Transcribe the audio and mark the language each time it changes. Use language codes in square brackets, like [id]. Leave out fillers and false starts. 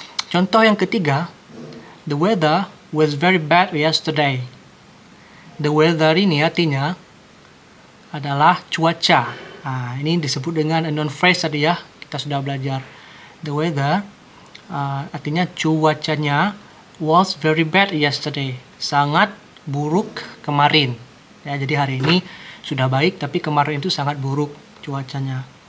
[id] Contoh yang ketiga, [en] the weather was very bad yesterday. [id] The weather ini artinya adalah cuaca. Ini disebut dengan a noun phrase tadi ya. Kita sudah belajar. [en] The weather [id] artinya cuacanya [en] was very bad yesterday. [id] Sangat buruk kemarin. Ya, jadi hari ini sudah baik, tapi kemarin itu sangat buruk cuacanya.